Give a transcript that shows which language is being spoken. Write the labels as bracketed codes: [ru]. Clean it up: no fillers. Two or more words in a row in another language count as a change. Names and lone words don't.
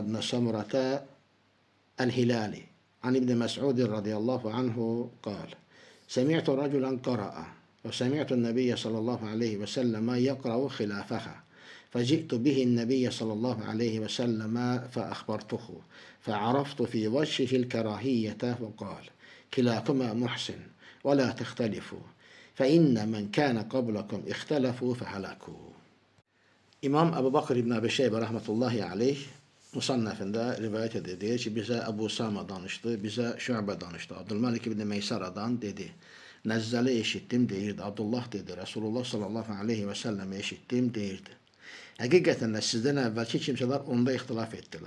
[ar] بن سمرة الهلالي عن ابن مسعود رضي الله عنه قال سمعت رجلا قرأ وسمعت النبي صلى الله عليه وسلم يقرأ خلافها فجئت به النبي صلى الله عليه وسلم فأخبرته فعرفت في وجهه الكراهية وقال كلاكما محسن ولا تختلفوا فإن من كان قبلكم اختلفوا فهلكوا. [az] İmam Ebu Bakır İbn Abi Şeybə [ar] رحمة الله عليه [az] Musannəfində rivayət edir. Deyir ki, bizə Əbu Usama danışdı, bizə Şübə danışdı. Abdülməlik ibn Meysaradan dedi. Nəzzəli eşitdim deyirdi. Abdullah dedi. Resulullah [ar] صلى الله عليه وسلم [az] eşitdim deyirdi. Həqiqətən də sizdən əvvəlki kimsələr onda ixtilaf etdilər.